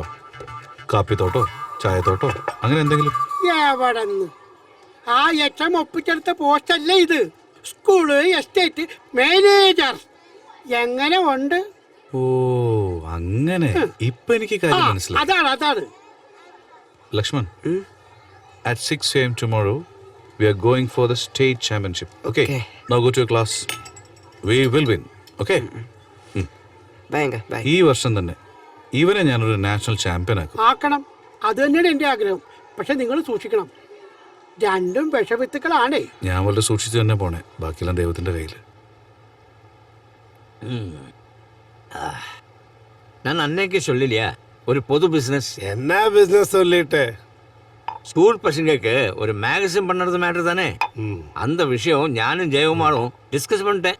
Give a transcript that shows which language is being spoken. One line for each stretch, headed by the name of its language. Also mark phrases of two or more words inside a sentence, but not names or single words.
Malayalam: കാപ്പിത്തോട്ടോ ചായത്തോട്ടോ അങ്ങനെ എന്തെങ്കിലും? എവിടെന്ന്? ആ എച്ചം ഒപ്പിച്ചെടുത്ത പോസ്റ്റല്ലേ ഇത്.
English: school estate manager
Malayalam: എങ്ങനെ ഉണ്ട്? ഓ അങ്ങനെ. ഇപ്പൊ എനിക്ക് കാര്യം മനസ്സിലായി. അതാണ് ലക്ഷ്മൺ,
English: at 6 AM tomorrow we are going for the state championship. Okay? Now go to your class. We will win. Okay? Bye.
Malayalam: ഈ വർഷം തന്നെ ഇവനെ ഞാനൊരു
English: national champion
Malayalam: ആക്കും. ആക്കണം, അത് തന്നെയാണ് എന്റെ ആഗ്രഹം. പക്ഷെ നിങ്ങൾ സൂക്ഷിക്കണം, രണ്ടും വിഷവിത്തുക്കളാണേ. ഞാൻ വളരെ സൂക്ഷിച്ചു തന്നെ പോണേ, ബാക്കിയെല്ലാം ദൈവത്തിന്റെ കയ്യിൽ.
Tamil: நான் அன்னைக்கு சொல்லலையா ஒரு பொது பிசினஸ். என்ன பிசினஸ் சொல்லிட்டு? ஸ்கூல் பசங்களுக்கு ஒரு மேகசின் பண்ணுறது மேட்டர் தானே. அந்த விஷயம் ஞானும் ஜெயகுமாரும் டிஸ்கஸ் பண்ணிட்டேன்.